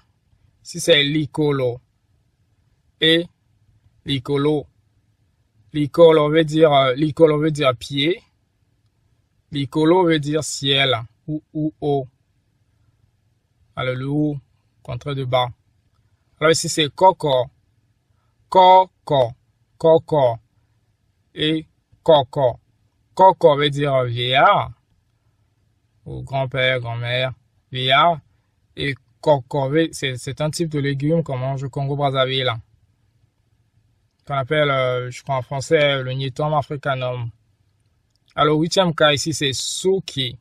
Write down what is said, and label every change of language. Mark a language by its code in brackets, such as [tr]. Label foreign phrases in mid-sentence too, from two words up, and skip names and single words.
[fr] Ici, c'est Likolo. Et Likolo. Likolo veut dire pied. Likolo veut dire ciel ou haut. Alors, le haut, contraire de bas. Alors, ici, c'est Koko. Koko. Koko. Et Koko. Koko veut dire vieillard. Ou grand-père, grand-mère. Vieillard. Et Koko, c'est un type de légume qu'on mange au Congo-Brazzaville. Qu'on appelle, je crois en français, le Nyetom africanum. Alors, huitième cas, ici, c'est Suki.